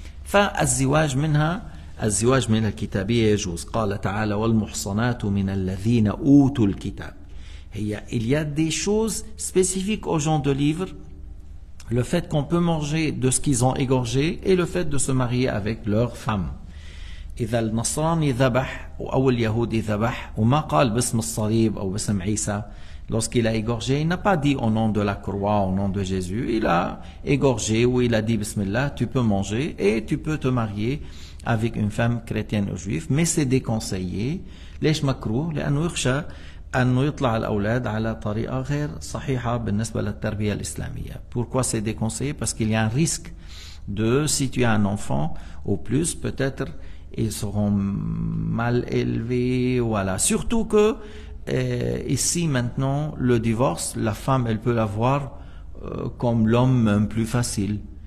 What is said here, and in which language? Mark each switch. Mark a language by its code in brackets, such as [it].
[ar] فالزواج من الكتابيه يجوز. قال تعالى والمحصنات من الذين اوتوا الكتاب. [fr] Il y a des choses spécifiques aux gens de livre. Le fait qu'on peut manger de ce qu'ils ont égorgé et le fait de se marier avec leurs femmes. [ar] إذا النصراني ذبح أو اليهودي ذبح وما قال باسم الصليب أو باسم عيسى, [fr] lorsqu'il a égorgé, il n'a pas dit au nom de la croix, au nom de Jésus, il a égorgé ou il a dit Bismillah, tu peux manger et tu peux te marier avec une femme chrétienne ou juive, mais c'est déconseillé. [ar] ليش مكروه؟ لأنه يخشى أنه يطلع الأولاد على طريقة غير صحيحة بالنسبة للتربية الإسلامية. [fr] Pourquoi c'est déconseillé? Parce qu'il y a un risque de, si tu as un enfant, au plus, peut-être, ils seront mal élevés, voilà. Surtout que, ici, maintenant, le divorce, la femme, elle peut l'avoir comme l'homme plus facile.